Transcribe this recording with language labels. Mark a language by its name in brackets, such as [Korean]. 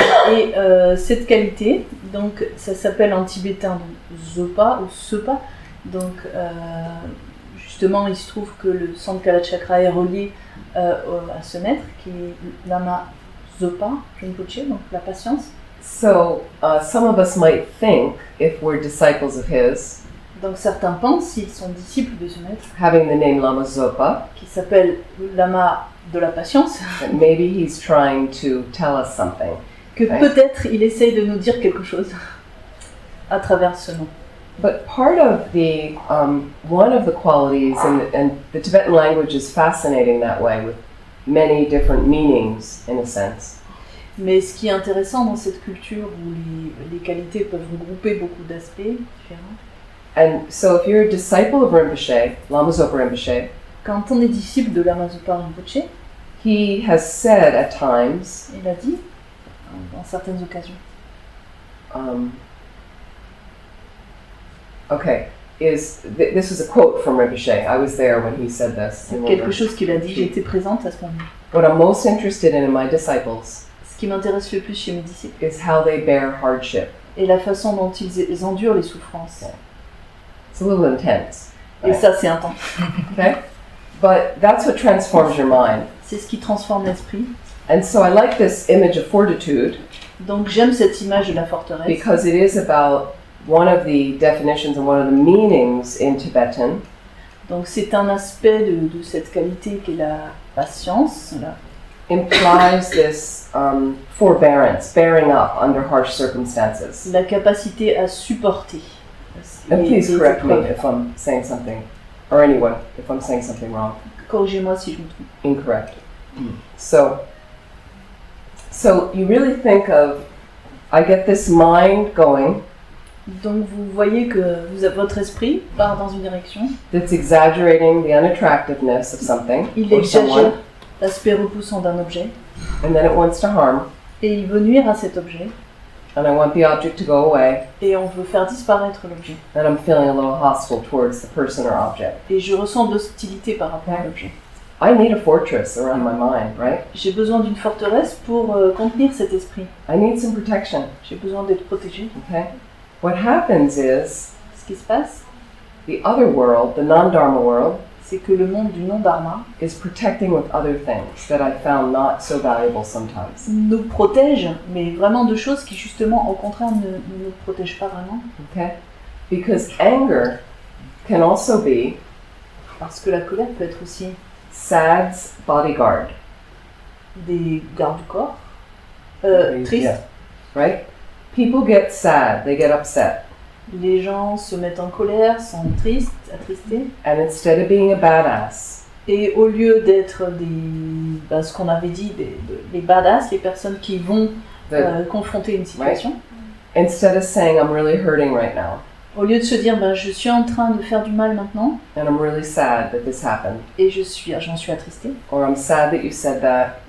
[French] Et cette qualité, donc ça s'appelle en tibétain donc, Zopa ou Sepa. Donc justement, il se trouve que le centre Kalachakra est relié à ce maître qui est Lama Zopa Rinpoche, donc la patience. [English] So some of us might think, if we're disciples of his, [French] Donc certains pensent, s'ils sont disciples de ce maître, [English] having the name Lama Zopa, [French] qui s'appelle Lama de la patience, [English] that maybe he's trying to tell us something. [French] que Ouais. peut-être il essaye de nous dire quelque chose à travers ce nom. [English] But part of the one of the qualities, and the Tibetan language is fascinating that way, with many different meanings in a sense. [French] Mais ce qui est intéressant dans cette culture où les qualités peuvent regrouper beaucoup d'aspects différents, [English] And so, if you're a disciple of Rinpoche, Lama Zopa Rinpoche, [French] quand on est disciple de Lama Zopa Rinpoche, [English] he has said at times, [French] il a dit, dans certaines occasions, [English] okay, this was a quote from Rinpoche. I was there when he said this. [French] c'est quelque chose qu'il a dit, j'ai été présente à ce moment. [English] What I'm most interested in my disciples [French] Ce qui m'intéresse le plus chez mes disciples [English] is how they bear hardship. [French] est la façon dont ils endurent les souffrances. [English] It's a little intense, [French] Et ça, c'est intense. [English] okay? But that's what transforms your mind. [French] C'est ce qui transforme l'esprit. [English] And so I like this image of fortitude [French] Donc j'aime cette image de la forteresse [English] because it is about one of the definitions and one of the meanings in Tibetan. [French] Donc c'est un aspect de cette qualité qu'est la patience, là, [English] Implies this forbearance, bearing up under harsh circumstances. [French] la capacité à supporter. [English] And please [French] les [English] correct me [French] épreuves. [English] if I'm saying something, or anyone, if I'm saying something wrong, [French] Corrigez-moi si je me trompe. [English] incorrect. So you really think of, I get this mind going [French] Donc vous voyez que votre esprit part dans une direction, [English] that's exaggerating the unattractiveness of something [French] il [English] or [French] exagère [English] someone, [French] l'aspect repoussant d'un objet [English] and then it wants to harm, [French] et il veut nuire à cet objet [English] and I want the object to go away, [French] et on veut faire disparaître l'objet. [English] and I'm feeling a little hostile towards the person or object. [French] Et je ressens de l'hostilité par rapport à l'objet. [English] I need a fortress around my mind, right? [French] J'ai besoin d'une forteresse pour contenir cet esprit. [English] I need some protection, [French] J'ai besoin d'être protégé. [English] okay? What happens is [French] Ce qui se passe, [English] the other world, the non-dharma world, [French] c'est que le monde du non-dharma [English] is protecting with other things that I found not so valuable sometimes. [French] nous protège, mais vraiment de choses qui justement au contraire ne nous protègent pas vraiment. [English] Okay? Because anger can also be [French] Parce que la colère peut être aussi [English] sad's bodyguard, [French] des gardes du corps, tristes. [English] Yeah. Right? People get sad, they get upset, [French] Les gens se mettent en colère, sont tristes, attristés. [English] and instead of being a badass, [French] Et au lieu d'être ce qu'on avait dit, les badass, les personnes qui vont confronter une situation, [English] instead of saying I'm really hurting right now, [French] au lieu de se dire je suis en train de faire du mal maintenant [English] and I'm really sad that this happened, [French] et j'en suis attristée, [English] or I'm sad that you said that,